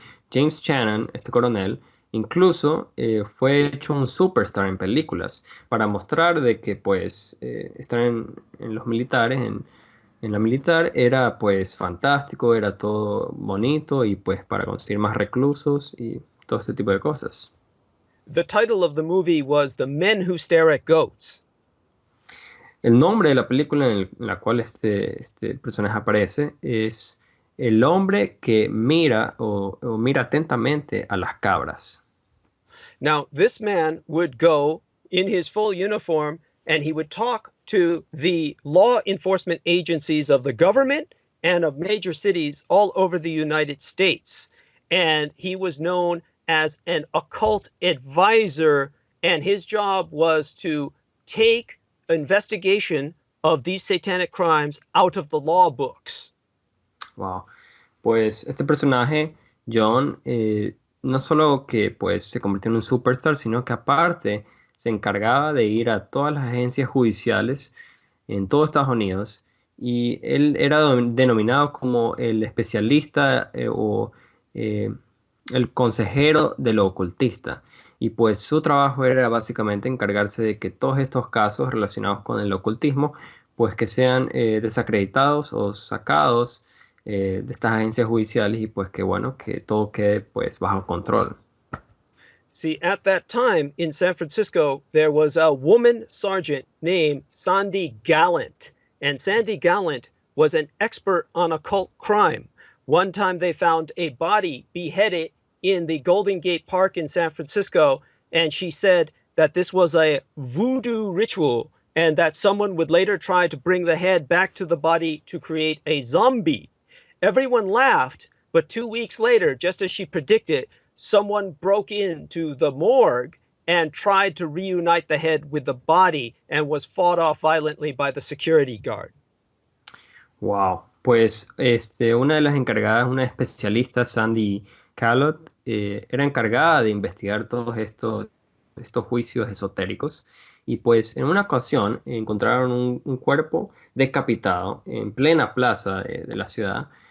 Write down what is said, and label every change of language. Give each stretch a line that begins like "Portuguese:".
Spanish: James Channon, este coronel, incluso fue hecho un superstar en películas para mostrar de que pues estar en los militares, en la militar era pues fantástico, era todo bonito y pues para conseguir más reclusos y todo este tipo de cosas.
English: The title of the movie was The Men Who Stare at Goats.
Spanish: El nombre de la película en la cual este personaje aparece es El hombre que mira o mira atentamente a las cabras.
English: Now, this man would go in his full uniform and he would talk to the law enforcement agencies of the government and of major cities all over the United States. And he was known as an occult advisor, and his job was to take investigation of these satanic crimes out of the law books. Wow.
Spanish: Pues este personaje, John, no solo que pues se convirtió en un superstar, sino que aparte se encargaba de ir a todas las agencias judiciales en todo Estados Unidos, y él era denominado como el especialista el consejero de lo ocultista. Y pues su trabajo era básicamente encargarse de que todos estos casos relacionados con el ocultismo pues que sean desacreditados o sacados de estas agencias judiciales y pues que bueno, que todo quede pues bajo control.
English: See, at that time in San Francisco, there was a woman sergeant named Sandy Gallant. And Sandy Gallant was an expert on occult crime. One time they found a body beheaded in the Golden Gate Park in San Francisco, and she said that this was a voodoo ritual and that someone would later try to bring the head back to the body to create a zombie. Everyone laughed, but 2 weeks later, just as she predicted, someone broke into the morgue and tried to reunite the head with the body and was fought off violently by the security guard.
Spanish: Wow, pues una de las encargadas, una especialista, Sandy Callot, era encargada de investigar todos estos juicios esotéricos y pues en una ocasión encontraron un cuerpo decapitado en plena plaza de la ciudad